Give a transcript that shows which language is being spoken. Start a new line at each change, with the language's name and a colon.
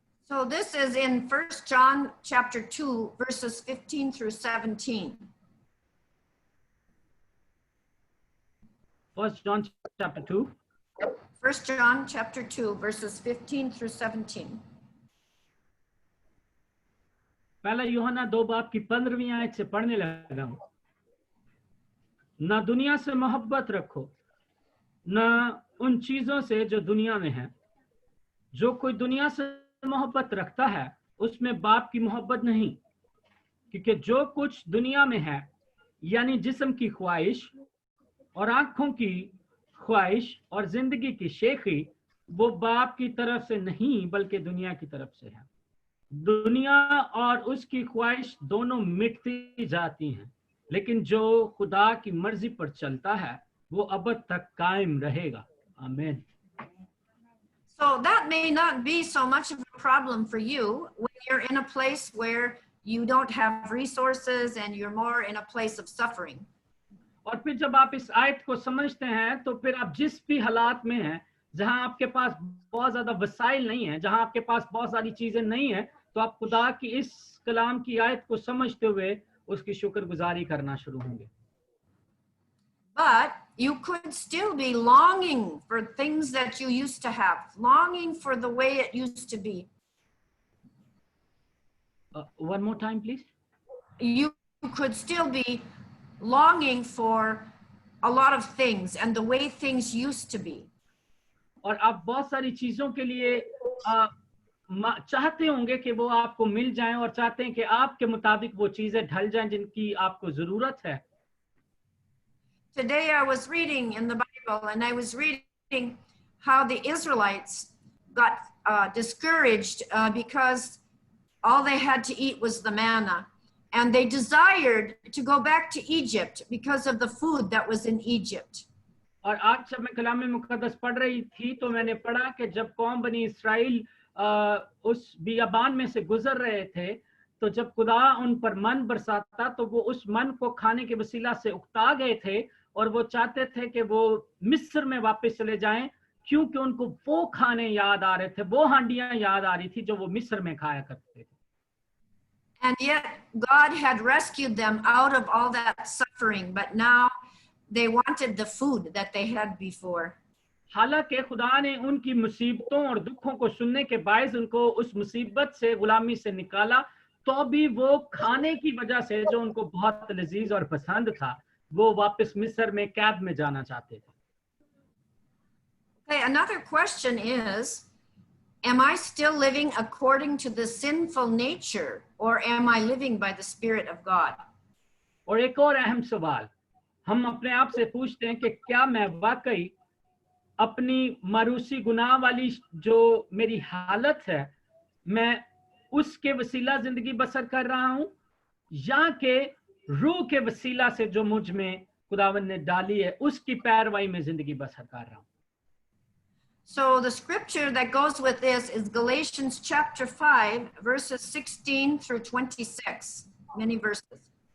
English: So this is in 1 John chapter 2, verses 15 through 17. 1 John chapter 2. 1 John chapter 2, verses 15 through 17.
Hindi: पहला यूहन्ना 2 बाब की 15वीं आयत से पढ़ने लगा हूं। ना दुनिया से मोहब्बत रखो, ना उन चीजों से जो दुनिया में है। जो कोई दुनिया से मोहब्बत रखता है उसमें बाप की मोहब्बत नहीं, क्योंकि जो कुछ दुनिया में है यानी जिस्म की ख्वाहिश और आंखों की ख्वाहिश और जिंदगी की शेखी, वो बाप की तरफ से नहीं बल्कि दुनिया की तरफ से है। दुनिया और उसकी ख्वाहिश दोनों मिटती जाती हैं, लेकिन जो खुदा की मर्जी पर चलता है वो अब तक कायम रहेगा। आमीन।
English: So that may not be so much of a problem for you when you're in a place where you don't have resources and you're more in a place of suffering.
Hindi: और फिर जब आप इस आयत को समझते हैं तो फिर आप जिस भी हालात में हैं, जहां आपके पास बहुत ज्यादा वसाइल नहीं है, जहां आपके पास बहुत सारी चीजें नहीं है, तो आप खुदा की इस कलाम की आयत को समझते हुए उसकी शुक्रगुजारी करना शुरू होंगे।
English: But you could still be longing for things that you used to have, longing for the way it used to be. One more time, please. You could still be longing for a lot of things and the way things used to be.
Hindi: और आप बहुत सारी चीजों के लिए चाहते होंगे कि वो आपको मिल जाएं और चाहते हैं कि आपके मुताबिक वो चीजें ढल जाएं जिनकी आपको जरूरत है।
English: Today I was reading in the Bible and I was reading how the Israelites got discouraged because all they had to eat was the manna. And they desired to go back to Egypt because of the food that was in Egypt.
Hindi: और आज जब मैं कलाम मुकद्दस पढ़ रही थी तो मैंने पढ़ा कि जब कौम बनी इस्राइल उस बियाबान में से गुजर रहे थे, तो जब खुदा उन पर मन बरसाता तो वो उस मन को खाने के वसीला से उकता गए थे और वो चाहते थे कि वो मिस्र में वापस चले जाएं, क्योंकि उनको वो खाने याद आ रहे थे, वो हांडियां याद आ रही थी जो वो मिस्र में खाया करते थे।
English: And yet God had rescued them out of all that suffering, but now they wanted the food that they had before.
Hindi: हालांकि खुदा ने उनकी मुसीबतों और दुखों को सुनने के बायस उनको उस मुसीबत से, गुलामी से निकाला, तो भी वो खाने की वजह से जो उनको बहुत लजीज और पसंद था, वो वापस मिस्र में कैद में जाना चाहते थे।
English: Okay, another question is, am I still living according to the sinful nature or am I living by the Spirit of God?
Hindi: और एक और अहम सवाल हम अपने आप से पूछते हैं कि क्या मैं वाकई अपनी मारूसी गुनाह वाली जो मेरी हालत है, मैं उसके वसीला जिंदगी बसर कर रहा हूं, या कि रूह के वसीला से जो मुझ में खुदावंद ने डाली है उसकी पैरवाई में जिंदगी बसर कर रहा हूं।
English: So the scripture that goes with this is Galatians chapter 5, verses 16 through 26, many verses.